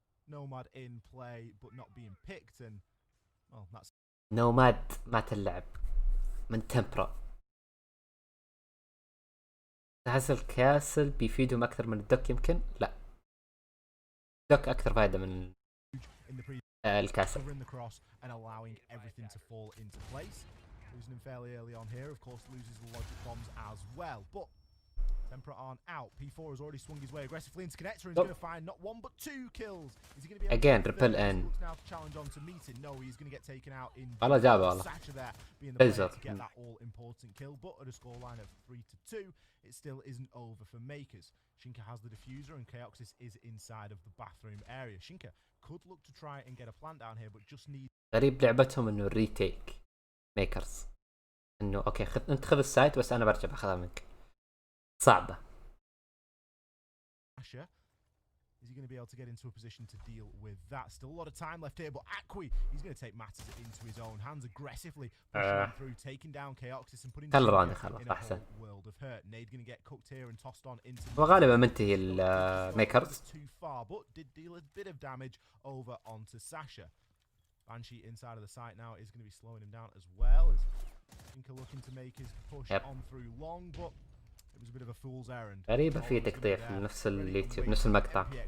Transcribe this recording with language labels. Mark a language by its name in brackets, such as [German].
[English] Nomad in play but not being picked, and well, that's [Arabic] نوماد مات اللعب من تمبرا. تحس الكاسل بيفيدهم اكثر من الدك؟ يمكن لا، الدك اكثر فائدة من الكاسل. [English] covering the cross and allowing everything to fall into place. Losing him fairly early on here, of course, loses the logic bombs as well. But Tempra aren't out. P4 has already swung his way aggressively into connector and he's going to find not 1 but 2 kills. Is he going to be able again to repel in? looks now to challenge on to meet it. No, he's going to get taken out in [Arabic] والله جابه والله. [English] Sacha there being the player to get that all important kill, but at a scoreline of 3-2, it still isn't over for Makers. Shinka has the diffuser and Chaoxis is inside of the bathroom area. Shinka could look to try and get a plant down here, but just need. [Arabic] غريب لعبتهم انه الريتيك ميكرز، انه اوكي انت خذ السايت بس انا برجع باخذها منك. صعبة. [English] Is he going to be able to get into a position to deal with that? Still a lot of time left here, but Akwi, he's going to take matters into his own hands aggressively, pushing him through, taking down Chaoxis and putting [Arabic] خل [English] him in a [Arabic] احسن. [English] whole world of hurt. Nade going to get cooked here and tossed on into. [Arabic] وغالبا منتهي الميكرز. [English] Too far, but did deal a bit of damage over onto Sasha. Banshee inside of the site now is going to be slowing him down as well as Inca looking to make his push on through long, but it was a bit of a fool's errand. [Arabic] غريبة في تقطيع في نفس اليوتيوب نفس المقطع.